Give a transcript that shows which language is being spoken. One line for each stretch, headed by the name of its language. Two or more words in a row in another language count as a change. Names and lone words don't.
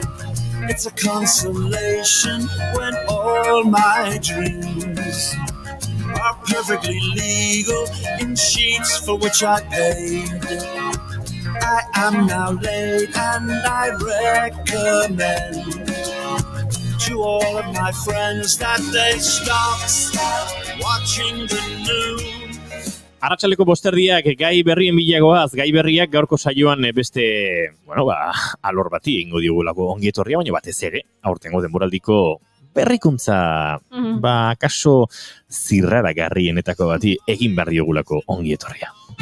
English: It's a consolation when all my dreams are perfectly legal in sheets for which I paid. I am now late and I recommend to all of my friends that they stop watching the news.
Basque: Arratsaleko bosterdiak gai berrien bilagoaz, gai berriak gaurko saioan beste, alor bati egingo diogulako ongi etorria, baina batez ere, aurtengo denboraldiko berrikuntza, kaso zirraragarrienetako bati egin behar diogulako ongi etorria.